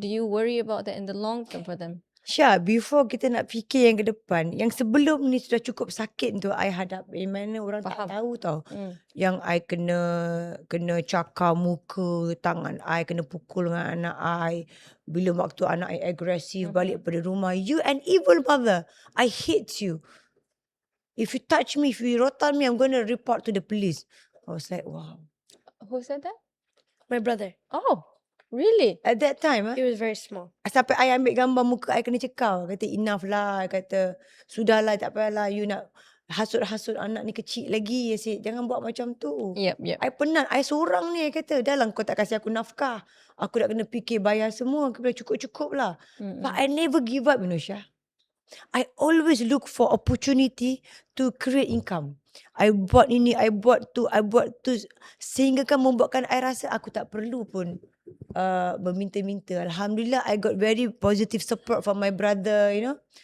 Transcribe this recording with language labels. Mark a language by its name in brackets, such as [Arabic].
[English] Do you worry about that in the long term for them? [Malay] Syah, [English] before [Malay] kita nak fikir yang ke depan, yang sebelum ni sudah cukup sakit untuk I hadap. Yang mana orang tak tahu tau. Yang I kena cakar muka, tangan I kena pukul dengan anak I. Bila waktu anak I agresif balik pada rumah. [English] You an evil mother. I hate you. If you touch me, if you rotan me, I'm going to report to the police. I was like, wow. Who said that? My brother, Oh, really? At that time, he was very small. [Malay] sampai I ambil gambar muka I kena cekal. Kata enough lah. I kata sudahlah, tak payahlah. You nak hasut-hasut anak ni kecil lagi. I said, jangan buat macam tu. [English] Yep. [Malay] I penat. I seorang ni. I kata, dah lah kau tak kasih aku nafkah. Aku dah kena fikir bayar semua. Aku bilang cukup-cukup lah. [English] But I never give up, Syah. I always look for opportunity to create income. [Malay] I buat ini, I buat tu. Sehingga kan membuatkan I rasa aku tak perlu pun meminta-minta. [English] Alhamdulillah, I got very positive support from my brother, you know.